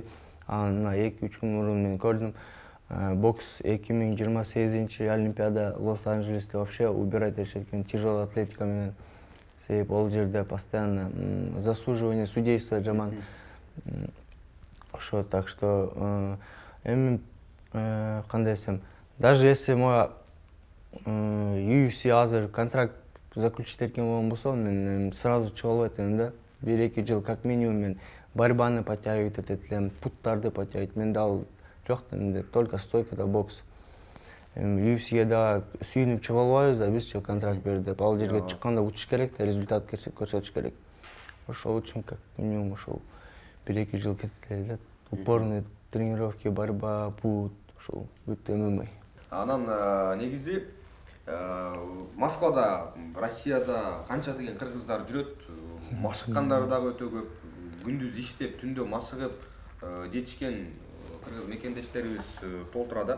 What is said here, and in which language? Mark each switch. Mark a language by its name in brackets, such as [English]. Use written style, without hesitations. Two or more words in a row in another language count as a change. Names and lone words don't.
[Kyrgyz] Мына 2-3 күн мурун мен көрдүм. Бокс 2028 Олимпиада Лос-Анджелесте вообще убирать этишет экен, [Russian] тяжелая атлетика [Kyrgyz] менен. Себеби ол жерде постоянно [Russian] заслуживание судейства [Kyrgyz] жаман. Ошо, [Russian] так что [Kyrgyz] эми кандай десем, [Russian] даже если мой [Kyrgyz] UFC азыр контракт заключить эткен болгон болсо, мен сразу чыга албайт элем да. 1-2 жыл [Russian] как минимум [Kyrgyz] мен борьбаны подтягивать этет элем, путтарды подтягивать. Менде ал жок, менде только стойка да бокс. UFC'ге да сүйүнүп чыга албайбыз да, бизче контракт берди деп. Ал жерге чыкканда учуш керек да, результат көрсөтүш керек. Ошол үчүн [Russian] как минимум [Kyrgyz] ошол 1-2 жыл кетет эле. [Russian] Упорный тренировки, борьба, пут, [Kyrgyz] ошол бүт ММА. Анан негизи Москвада, Россияда канча деген кыргыздар жүрөт, машыккандары дагы өтө көп. Күндүз иштеп, түндө машыгып жетишкен кыргыз мекендештерибиз толтурат.